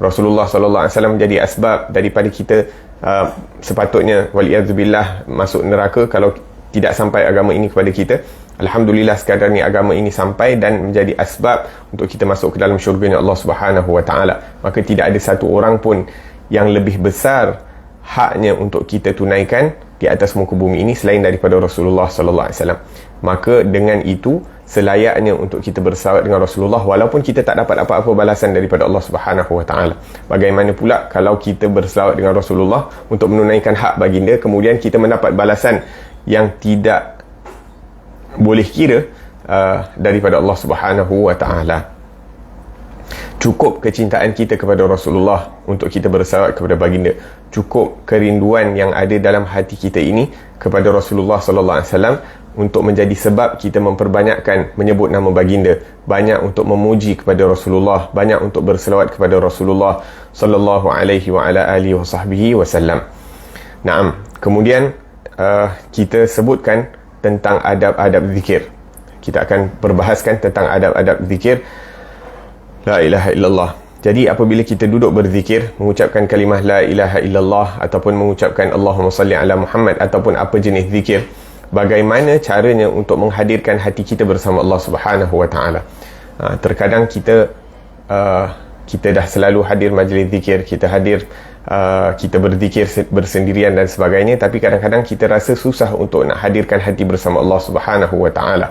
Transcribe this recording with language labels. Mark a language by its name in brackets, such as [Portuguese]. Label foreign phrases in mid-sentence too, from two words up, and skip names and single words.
[Malay] Rasulullah [Arabic] صلى الله عليه وسلم [Malay] menjadi asbab daripada kita sepatutnya waliyazubillah masuk neraka kalau tidak sampai agama ini kepada kita. Alhamdulillah sekadar ni agama ini sampai dan menjadi asbab untuk kita masuk ke dalam syurganya Allah [Arabic] سبحانه وتعالى. [Malay] Maka tidak ada satu orang pun yang lebih besar haknya untuk kita tunaikan di atas muka bumi ini selain daripada Rasulullah [Arabic] صلى الله عليه وسلم. [Malay] Maka dengan itu selayaknya untuk kita bersalawat dengan Rasulullah walaupun kita tak dapat apa-apa balasan daripada Allah [Arabic] سبحانه وتعالى. [Malay] Bagaimana pula kalau kita bersalawat dengan Rasulullah untuk menunaikan hak baginda, kemudian kita mendapat balasan yang tidak boleh kira daripada Allah [Arabic] سبحانه وتعالى. [Malay] Cukup kecintaan kita kepada Rasulullah untuk kita bersalawat kepada baginda. Cukup kerinduan yang ada dalam hati kita ini kepada Rasulullah [Arabic] صلى الله عليه وسلم [Malay] untuk menjadi sebab kita memperbanyakkan menyebut nama baginda, banyak untuk memuji kepada Rasulullah, banyak untuk berselawat kepada Rasulullah [Arabic] صلى الله عليه وعلى آله وسلم. [Malay] Naam. Kemudian kita sebutkan tentang adab-adab zikir. Kita akan berbahaskan tentang adab-adab zikir [Arabic] لا إله إلا الله. [Malay] Jadi apabila kita duduk berzikir, mengucapkan kalimah [Arabic] لا إله إلا الله [Malay] ataupun mengucapkan [Arabic] اللهم صل على محمد [Malay] ataupun apa jenis zikir, bagaimana caranya untuk menghadirkan hati kita bersama Allah [Arabic] سبحانه وتعالى. [Malay] Terkadang kita dah selalu hadir majlis zikir, kita berzikir bersendirian dan sebagainya, tapi kadang-kadang kita rasa susah untuk nak hadirkan hati bersama Allah [Arabic] سبحانه وتعالى.